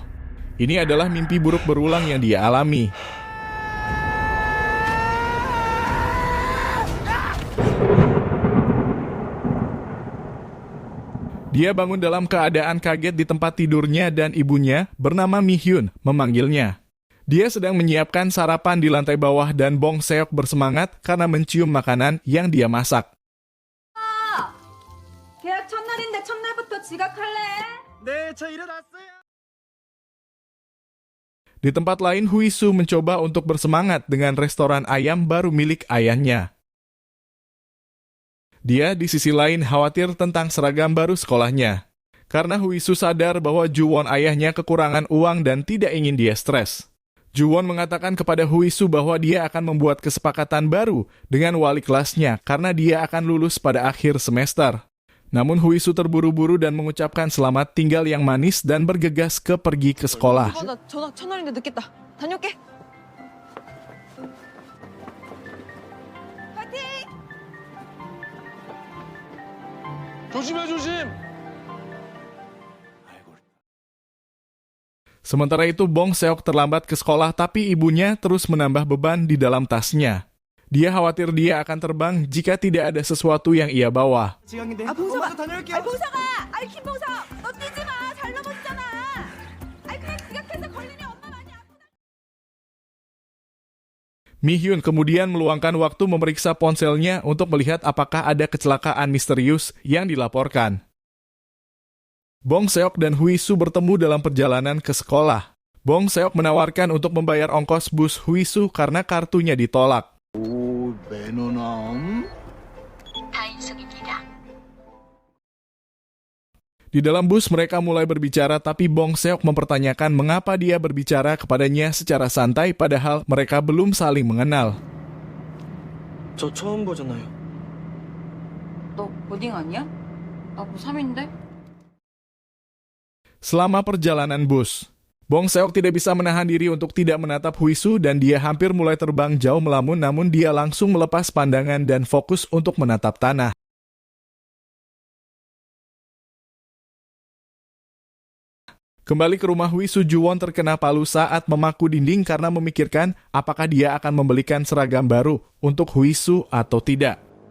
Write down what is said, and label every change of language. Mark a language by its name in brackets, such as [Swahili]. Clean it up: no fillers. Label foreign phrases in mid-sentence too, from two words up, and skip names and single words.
[Indonesian] Ini adalah mimpi buruk berulang yang dia alami. Dia bangun dalam keadaan kaget di tempat tidurnya dan ibunya bernama Mi Hyun memanggilnya. Dia sedang menyiapkan sarapan di lantai bawah dan Bong Seok bersemangat karena mencium makanan yang dia masak. [Korean] 계약 첫날인데 첫날부터 지각할래? 네, 저 일어났어요. [Indonesian] Di tempat lain, Hui Su mencoba untuk bersemangat dengan restoran ayam baru milik ayahnya. Dia di sisi lain khawatir tentang seragam baru sekolahnya. Karena Hui Su sadar bahwa Ju-won ayahnya kekurangan uang dan tidak ingin dia stres. Ju-won mengatakan kepada Hui Su bahwa dia akan membuat kesepakatan baru dengan wali kelasnya karena dia akan lulus pada akhir semester. Namun Hui Su terburu-buru dan mengucapkan selamat tinggal yang manis dan bergegas pergi ke sekolah. [Korean] 나 전학 첫날인데 늦겠다. 다녀올게. 파이팅! 조심해, 조심. [Indonesian] Sementara itu Bong Seok terlambat ke sekolah tapi ibunya terus menambah beban di dalam tasnya. Dia khawatir dia akan terbang jika tidak ada sesuatu yang ia bawa. [Korean] 지각인데. 봉서가! 다녀올게요. 봉서가! 김봉서! 너 뛰지 마! 잘 넘어지잖아! 그냥 지각해서 걸리면 엄마 많이 아프다. [Indonesian] Mi Hyun kemudian meluangkan waktu memeriksa ponselnya untuk melihat apakah ada kecelakaan misterius yang dilaporkan. Bong Seok dan Hui Su bertemu dalam perjalanan ke sekolah. Bong Seok menawarkan untuk membayar ongkos bus Hui Su karena kartunya ditolak. [Korean] 오, 매너남. [Indonesian] Di dalam bus mereka mulai berbicara tapi Bong Seok mempertanyakan mengapa dia berbicara kepadanya secara santai padahal mereka belum saling mengenal. [Korean] 저 처음 보잖아요. 너 고딩 아니야? 나 고3인데? [Indonesian] Selama perjalanan bus, Bong Seok tidak bisa menahan diri untuk tidak menatap Hui Su dan dia hampir mulai terbang jauh melamun namun dia langsung melepas pandangan dan fokus untuk menatap tanah. Kembali ke rumah Hui Su, Ju-won terkena palu saat memaku dinding karena memikirkan apakah dia akan membelikan seragam baru untuk Hui Su atau tidak.